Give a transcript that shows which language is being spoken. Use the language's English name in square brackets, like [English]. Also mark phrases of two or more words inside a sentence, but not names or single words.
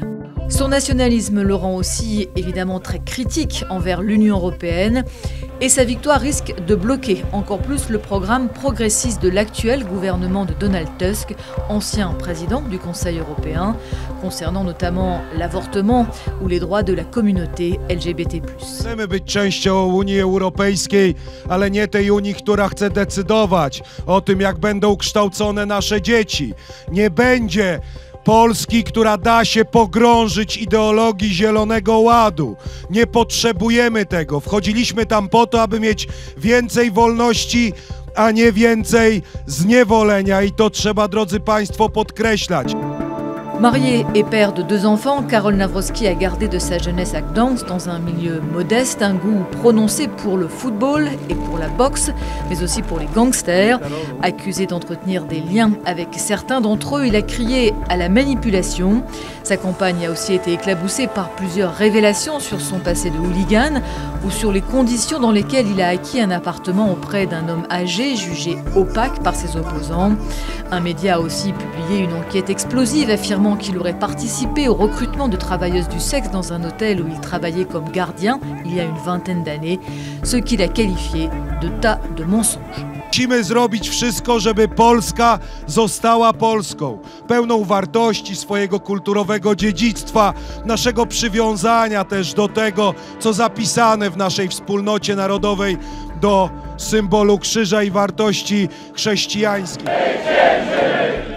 [French] Son nationalisme le rend aussi évidemment très critique envers l'Union européenne et sa victoire risque de bloquer encore plus le programme progressiste de l'actuel gouvernement de Donald Tusk, ancien président du Conseil européen, concernant notamment l'avortement ou les droits de la communauté LGBT+. [Polish] Chcemy być częścią Unii Europejskiej, ale nie tej Unii, która chce decydować o tym, jak będą kształcone nasze dzieci. Nie będzie Polski, która da się pogrążyć ideologii Zielonego Ładu. Nie potrzebujemy tego. Wchodziliśmy tam po to, aby mieć więcej wolności, a nie więcej zniewolenia. I to trzeba, drodzy Państwo, podkreślać. [French] Marié et père de 2 enfants, Karol Nawrocki a gardé de sa jeunesse à Gdańsk dans un milieu modeste, un goût prononcé pour le football et pour la boxe, mais aussi pour les gangsters. Accusé d'entretenir des liens avec certains d'entre eux, il a crié à la manipulation. Sa campagne a aussi été éclaboussée par plusieurs révélations sur son passé de hooligan ou sur les conditions dans lesquelles il a acquis un appartement auprès d'un homme âgé jugé opaque par ses opposants. Un média a aussi publié une enquête explosive affirmant qu'il aurait participé au recrutement de travailleuses du sexe dans un hôtel où il travaillait comme gardien il y a une vingtaine d'années, ce qu'il a qualifié de tas de mensonges. [Polish] Musimy zrobić wszystko, żeby Polska została Polską, pełną wartości swojego kulturowego dziedzictwa, naszego przywiązania też do tego, co zapisane w naszej wspólnocie narodowej, do symbolu krzyża i wartości chrześcijańskich.